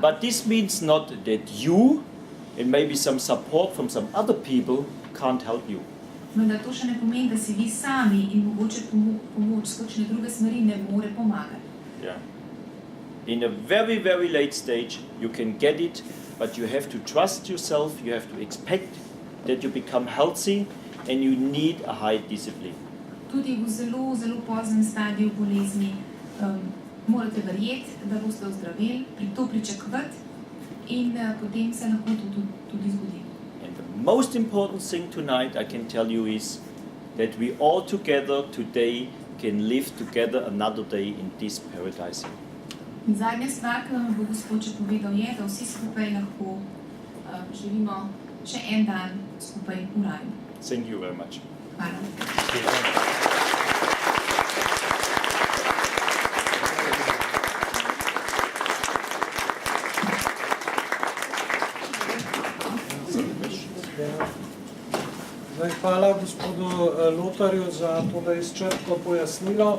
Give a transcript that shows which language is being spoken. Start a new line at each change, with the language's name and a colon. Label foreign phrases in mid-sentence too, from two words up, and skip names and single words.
English: But this means not that you, and maybe some support from some other people, can't help you.
Slovenian: vendar to še ne pomeni, da si vi sami in mogoče pomoč s kakšne druge smeri ne more pomagati.
English: Yeah. In a very, very late stage, you can get it, but you have to trust yourself, you have to expect that you become healthy, and you need a high discipline.
Slovenian: Tudi v zelo, zelo poznem stadiju bolezni morate verjeti, da boste ozdravili, to pričakovati in potem se lahko to tudi zgodi.
English: And the most important thing tonight I can tell you is that we all together today can live together another day in this paradise.
Slovenian: In zadnja stvar, ki vam bo Gospod še povedal, je, da vsi skupaj lahko živimo še en dan skupaj v raju.
English: Thank you very much.
Slovenian: Hvala. Zdaj, hvala gospodu Lotarju za to, da je izčrpno pojasnilo.